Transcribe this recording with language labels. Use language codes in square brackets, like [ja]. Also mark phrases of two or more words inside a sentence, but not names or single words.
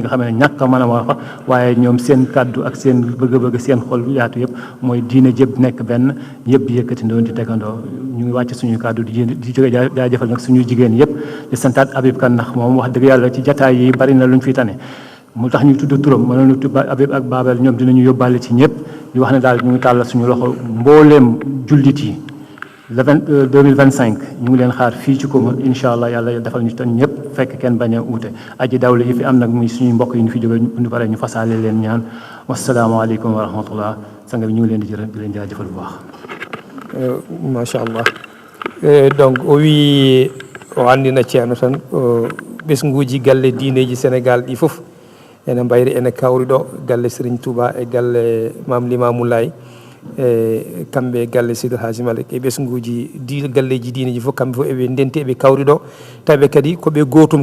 [wo] nga xam ne ñàkk a mën a wax waaye ñoom seen kàddu ak seen bëgg-bëgg seen xol yaatu yëpp mooy diine jëpp nekk benn yëpp di yëkkatindoo di tegandoo ñu ngi wàcc suñu kàddu di jóge jaajëfal nag suñu jigéen yëpp di santaat Habib Kane ndax moom wax dëgg yàlla ci jataay yi bari na luñ fi tane mu tax ñu tudd turam mënoon na tudd Habib ak Babel ñoom dinañu yóbbaale ci ñëpp di wax ne daal ñu ngi tàllal suñu loxo mbooleem jullit yi le 2025 ñu ngi leen xaar fii ci Komo [ar] إن شاء الله [wo] yàlla defal ñu tan ñëpp fekk kenn bañ a uute aji dawle yi fi am nag muy suñuy mbokk yi ñu fi jóge ñu pare ñu fasaale leen ñaan [ar] والسلام عليكم ورحمة الله [wo] sanga bi ñu ngi leen di leen jaajëfal bu baax [ff] machallah donc o wi o andina ceerno tan ɓesguji galle diineji Sénégal ɗi fof ene mbayri ene kawri ɗo galle Serigne Touba e galle Mame Limamou Laye e kamɓe galle Seydil Hadji Malick e ɓesguji galleji diineji fof kamɓe fof eɓe ndenti eɓe kawri ɗo tawi kadi koɓe gotum